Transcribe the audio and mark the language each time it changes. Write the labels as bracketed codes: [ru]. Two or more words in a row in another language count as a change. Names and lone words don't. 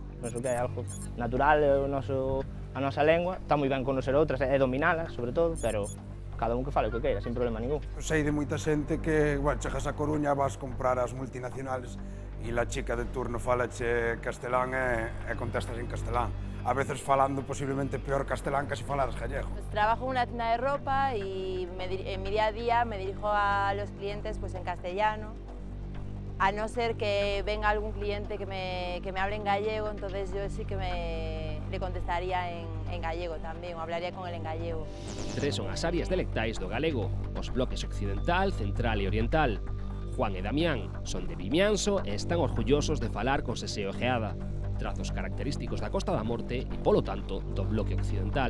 [gl] Penso que é algo natural, a nosa lengua, está moi ben conocer outras e dominala, sobre todo, pero cada un que fale o que queira, sin problema ningún. Sei de moita xente que, bueno, chegas a Coruña, vas comprar as multinacionales e [es] la chica de turno [gl] falache castelán e contestas en castelán. A veces falando posiblemente peor castelán que si falaras gallego. [es] Pues trabajo en una tienda de ropa y en mi día a día me dirijo a los clientes pues en castellano. A no ser que venga algún cliente que me hable en gallego, entonces yo sí que le contestaría en gallego [gl] tamén, ou [es] hablaría con él en gallego. [gl] Tres son as áreas delectais do galego, os bloques occidental, central e oriental. Juan e Damián son de Vimianzo e están orgullosos de falar con seseo e geada, trazos característicos da Costa da Morte e, polo tanto, do bloque occidental.